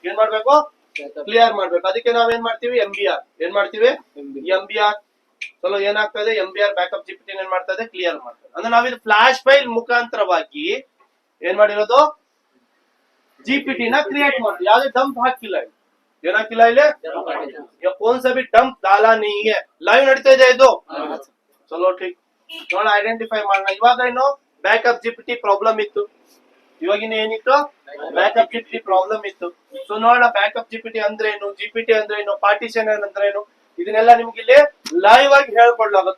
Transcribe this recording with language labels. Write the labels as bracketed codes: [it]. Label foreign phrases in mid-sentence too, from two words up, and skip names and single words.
[kn] ಏನ್ ಮಾಡ್ಬೇಕು, ಕ್ಲಿಯರ್ ಮಾಡ್ಬೇಕು। ಅದಕ್ಕೆ ನಾವೇನ್ ಮಾಡ್ತೀವಿ, MBR ಏನ್ ಮಾಡ್ತೀವಿ, MBR। ಚಲೋ ಏನಾಗ್ತಾ ಇದೆ, [en] MBR backup GPT [kn] ಏನ್ ಮಾಡ್ತಾ ಇದೆ, ಕ್ಲಿಯರ್ ಮಾಡ್ತಾರೆ। ಅಂದ್ರೆ ನಾವಿದು [en] flash file [kn] ಮುಖಾಂತರವಾಗಿ ಏನ್ ಮಾಡಿರೋದು, ಜಿಪಿಟಿ ನ ಕ್ರಿಯೇಟ್ ಮಾಡ್ತೀವಿ, ಯಾವ್ದೇ ಡಂಪ್ ಹಾಕಿಲ್ಲ ಇಲ್ಲಿ, ಏನಾಕಿಲ್ಲ ಇಲ್ಲಿ, [hi] कौन सा भी डंप डाला नहीं है, [kn] ಲೈವ್ ನಡೀತಾ ಇದೆ ಇದು। [hi] चलो ठीक, [kn] ನೋಡ ಐಡೆಂಟಿಫೈ ಮಾಡೋಣ। ಇವಾಗ ಏನು [en] backup GPT problem [kn] ಇತ್ತು, ಇವಾಗಿನ ಏನಿತ್ತು, [en] backup GPT problem [kn] ಇತ್ತು। ಸೊ ನೋಡೋಣ [en] backup GPT [kn] ಅಂದ್ರೆ ಏನು, ಜಿಪಿಟಿ ಅಂದ್ರೆ ಏನು, ಪಾರ್ಟಿಷನ್ ಅಂದ್ರೆ ಏನು, ಇದನ್ನೆಲ್ಲ ನಿಮ್ಗೆ ಇಲ್ಲಿ ಲೈವ್ ಆಗಿ ಹೇಳ್ಕೊಡ್ಲಾಗುತ್ತೆ।